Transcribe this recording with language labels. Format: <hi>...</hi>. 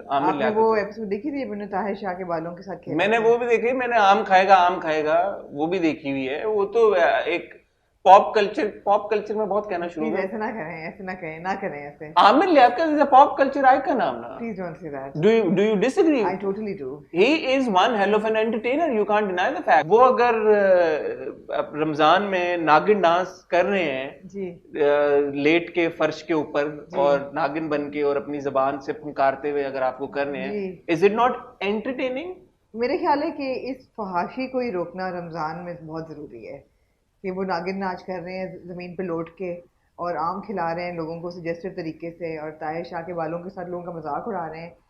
<ur>آپ نے وہ ایپیسوڈ دیکھی تھی جب طاہر شاہ کے بالوں کے ساتھ کھیلا؟ میں نے وہ بھی دیکھی, میں نے آم کھائے گا وہ بھی دیکھی ہوئی ہے. وہ تو ایک پاپ کلچر میں بہت کہنا شروع ایسے نہ کریں ایسے.</ur> <en>Aamir Liaquat is a pop culture icon. Please don't say that. Do you disagree? I totally do. He is one hell of an entertainer. You can't deny the fact.</en> <ur>وہ اگر رمضان میں ناگن ڈانس کر رہے ہیں لیٹ کے فرش کے اوپر اور ناگن بن کے اور اپنی زبان سے پھنکارتے ہوئے اگر آپ کو کر رہے ہیں,</ur> <en>is it not entertaining?</en> <ur>میرے خیال ہے کہ اس فحاشی کو ہی روکنا رمضان میں بہت ضروری ہے, کہ وہ ناگن ناچ کر رہے ہیں زمین پہ لوٹ کے اور آم کھلا رہے ہیں لوگوں کو سجیسٹو طریقے سے, اور طاہر شاہ کے بالوں کے ساتھ لوگوں کا مذاق اڑا رہے ہیں.</ur>